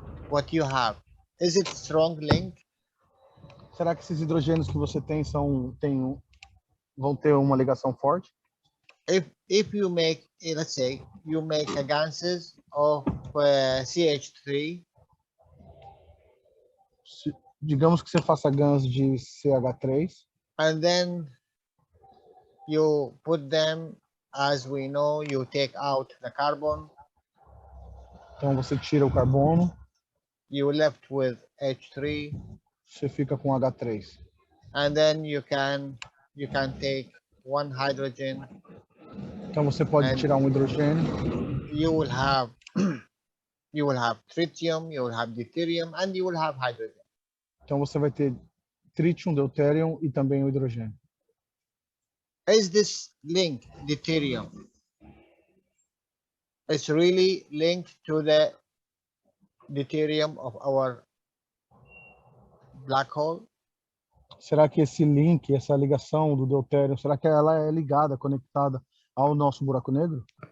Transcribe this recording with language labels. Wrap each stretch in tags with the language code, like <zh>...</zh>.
<en>What you have, is it strong link?</en> <pt>Será que esses hidrogênios que você tem vão ter uma ligação forte?</pt> <en>If you make, let's say, you make a gases of CH3,</en> <pt>Digamos que você faça GANs de CH3</pt> <en>and then you put them, as we know, you take out the carbon,</en> <pt>então você tira o carbono,</pt> <en>you left with H3,</en> <pt>você fica com H3.</pt> <en>and then you can take one hydrogen,</en> <pt>Então você pode</pt> <en>And-</en> <pt>tirar um hidrogênio,</pt> <en>you will have tritium, you will have deuterium, and you will have hydrogen.</en> <pt>então você vai ter tritium, deuterium e também o hidrogênio.</pt> <en>Is this link deuterium? It's really linked to the deuterium of our black hole?</en> <pt>Será que esse link, essa ligação do deutério, será que ela é ligada, conectada ao nosso buraco negro?</pt>